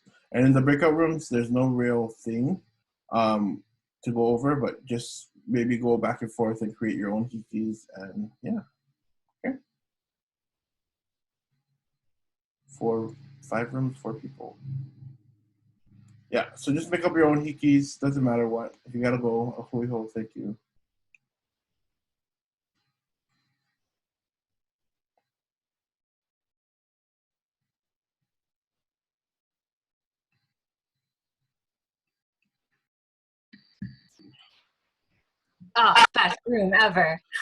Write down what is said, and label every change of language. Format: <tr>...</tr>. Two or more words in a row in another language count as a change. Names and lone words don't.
<en>And in the breakout rooms, there's no real thing to go over, but just maybe go back and forth and create your own hikis, and yeah. Okay. 5 rooms, 4 people. Yeah, so just make up your own hikis, doesn't matter what. If you gotta go,</en> <haw>a hui ho,</haw> <en>thank you. Oh, best room ever.</en>